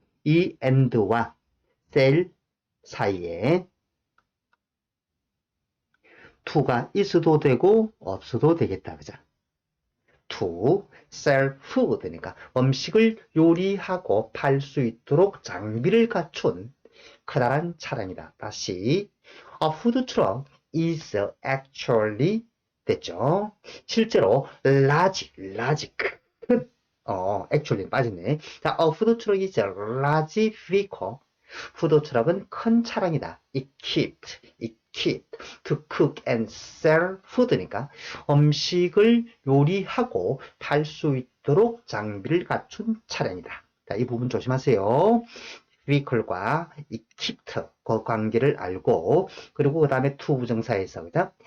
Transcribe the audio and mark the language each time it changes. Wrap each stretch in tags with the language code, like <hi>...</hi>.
<ko>이 and와 sell 사이에 to가 있어도 되고 없어도 되겠다. 그죠?</ko> <en>to sell food</en> <ko>니까 음식을 요리하고 팔 수 있도록 장비를 갖춘 커다란 차량이다. 다시</ko> <en>a food truck is actually</en> <ko>됐죠. 실제로 large 큰 actually 빠졌네.</ko> <en>자, a food truck is a large vehicle.</en> <ko>푸드 트럭은 큰 차량이다.</ko> <en>equipped to cook and sell food</en> <ko>니까 음식을 요리하고 팔 수 있도록 장비를 갖춘 차량이다. 자, 이 부분 조심하세요. vehicle과 equipped 그 관계를 알고 그리고 그 다음에 to 부정사에서 그죠?</ko>